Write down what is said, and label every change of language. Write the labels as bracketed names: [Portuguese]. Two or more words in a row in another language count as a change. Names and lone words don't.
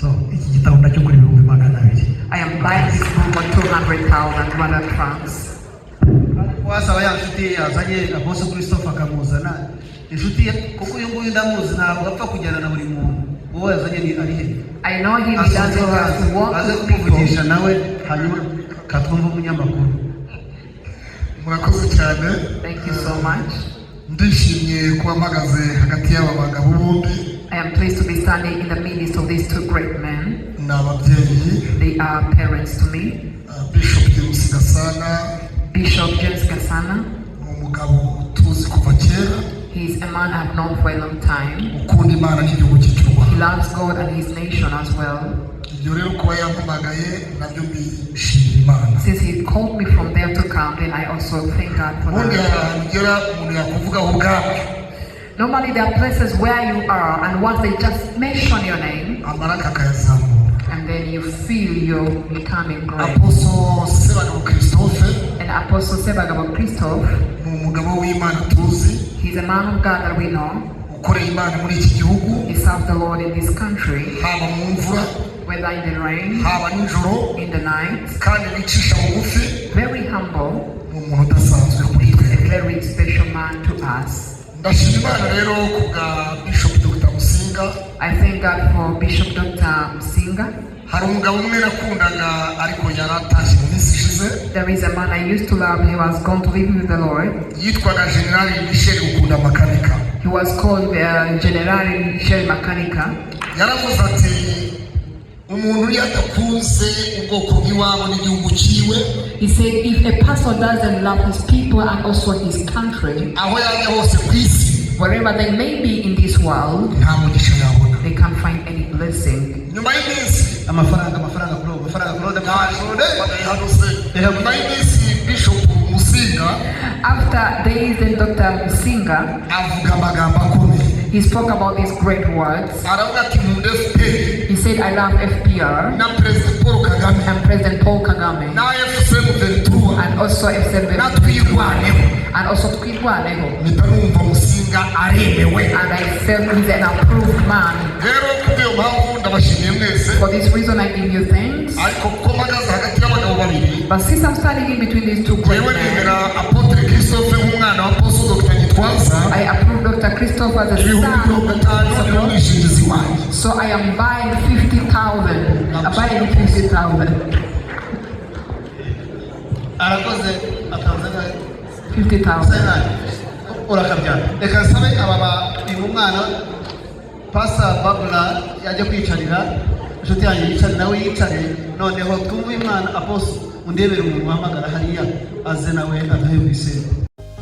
[Kinyarwanda] So iki gitabo ndacyo kuri 200,000. [English] I am buying this book for 200,000 Rwanda francs. [Kinyarwanda] wasaba ya nshuti yazanye Apostle Christophe akamuzana inshuti kuko uyu nguyu ndamuzi ntabwo apfa kujyana na buri muntu wowe yazanye ni ari he. [English] I know him, he doesn't have to walk [Kinyarwanda] aze [English] with people. [Kinyarwanda] kumuvugisha nawe hanyuma katwumva umunyamakuru. murakoze cyane. [English] Thank you so much. [Kinyarwanda] ndishimye kuba mpagaze hagati y'aba bagabo bombi. [English] I am pleased to be standing in the midst of these two great men. [Kinyarwanda] ni ababyeyi. [English] They are parents to me. Bishop James Gasana. Bishop James Gasana. [Kinyarwanda] ni umugabo tuzi kuva kera. [English] He is a man I've known for a long time. [Kinyarwanda] ukunda Imana n'igihugu cye cy'u [English] He [Kinyarwanda] Rwanda. [English] loves God and his nation as well. [Kinyarwanda] ibyo rero kuba yampamagaye nabyo mbishimira Imana. [English] Since he called me from there to come, then I also thank God for [Kinyarwanda] ubundi [English] that. [Kinyarwanda] haragera umuntu yakuvugaho ubwabyo. [English] Normally there are places where you are and once they just mention your name [Kinyarwanda] amaraka akayazamura. [English] and then you feel you're becoming great. Apostle Sebagabo Christophe And Apostle Sebagabo Christophe, [Kinyarwanda] ni umugabo w'Imana tuzi. [English] he's a man of God that we know. [Kinyarwanda] ukoreye Imana muri iki gihugu. [English] He serves the Lord in this country, [Kinyarwanda] haba mu mvura [English] whether in the rain, [Kinyarwanda] haba nijoro [English] in the night. [Kinyarwanda] kandi wicisha bugufi. [English] Very humble, [Kinyarwanda] ni umuntu udasanzwe kuri [English] a [Kinyarwanda] twe. [English] very special man to us. [Kinyarwanda] ndashima Imana rero ku bwa Bishop Dr. Musinga. [English] I thank God for Bishop Dr. Musinga. [Kinyarwanda] hari umugabo umwe nakundaga ariko yaratashye mu minsi ishize. [English] There is a man I used to love. He was gone to live with the Lord. [Kinyarwanda] yitwaga General Michel Gukunda Makanika. [English] He was called General Michel Makanika. [Kinyarwanda] yaravuze ati umuntu yadakunze ubwoko bw'iwabo n'igihugu cyiwe. [English] He said, if a person doesn't love his people and also his country, [Kinyarwanda] aho yajya hose ku isi [English] wherever they may be in this world, [Kinyarwanda] nta mugisha yabona. [English] they can't find any blessing. [Kinyarwanda] nyuma y'iminsi amafaranga kuro nyuma y'iminsi Bishop Musinga [English] After days, then Dr. Musinga, [Kinyarwanda] avuga amagambo akomeye. [English] he spoke about these great words. [Kinyarwanda] aravuga ati mu FPR [English] He said, I love FPR [Kinyarwanda] na President Paul Kagame [English] and President Paul Kagame [Kinyarwanda] na FCM Ventura [English] and also FCM [Kinyarwanda] na twirwaneho. [English] and also Twirwaneho. [Kinyarwanda] mpita numva Musinga aremewe. [English] And I felt he's an approved man. [Kinyarwanda] rero kubw'iyo mpamvu ndabashimiye mwese. [English] For this reason, I give you thanks. [Kinyarwanda] ariko kuko mpagaze hagati y'abagabo babiri, [English] But since I'm standing in between these two great [Kinyarwanda] yewe [English] men, [Kinyarwanda] nemera Apotre Christophe nk'umwana wa Apostle Dr. Gitwaza [English] I approve Dr. Christophe as a [Kinyarwanda] ibihumbi [English] son. [Kinyarwanda] 50,000 niwo mwishingizi wanjye. [English] So I am buying 50,000. I'm buying 50,000. [Kinyarwanda] arakoze atanzania 50,000. urakabyara. reka nsabe uyu mwana Pastor Babula yajya kwicarira inshuti yanjye yicare nawe yicare noneho twumve Imana Apostle undebere umuntu uhamagara hariya aze nawe aduhe ku isero.